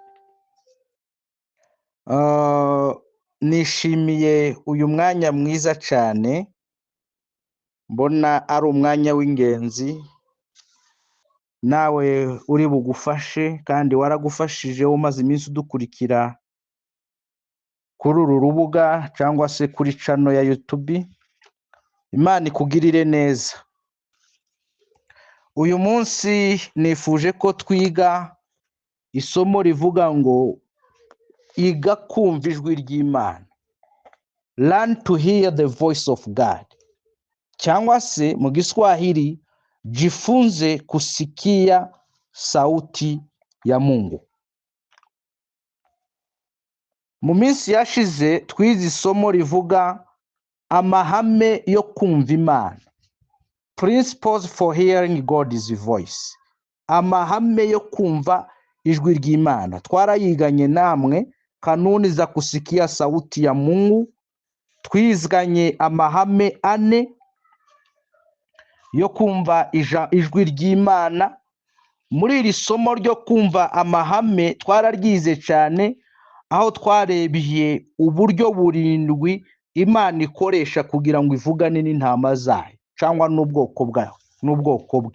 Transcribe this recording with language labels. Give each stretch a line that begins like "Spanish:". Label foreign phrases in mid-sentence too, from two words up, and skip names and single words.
Kinyarwanda: Nishimiye uyu mwanya mwiza cyane, mbona ari umwanya w'ingenzi, nawe uri bugufashe kandi waragufashije umaze iminsi udukurikira kuri uru rubuga cyangwa se kuri channel ya YouTube. Imana ikugirire neza. Uyu munsi nifuje ko twiga isomo rivuga ngo iga kumva ijwi ry'Imana.
English: Learn to hear the voice of God.
Kinyarwanda: Cyangwa se mu Kiswahili
Swahili: jifunze kusikia sauti ya Mungu.
Kinyarwanda: Mu minsi yashize twize isomo rivuga amahame yo kumva Imana.
English: Principles for hearing God's voice.
Kinyarwanda: Amahame yo kumva ijwi ry'Imana. Twarayiganye namwe
Swahili: kanuni za kusikia sauti ya Mungu.
Kinyarwanda: Twizganye amahame ane yo kumva ijwi ry'Imana. Muri iri somo ryo kumva amahame twararyize cyane, aho twarebiye uburyo burindwi Imana ikoresha kugira ngo ivugane n'intama zayo cyangwa n'ubwoko bwe.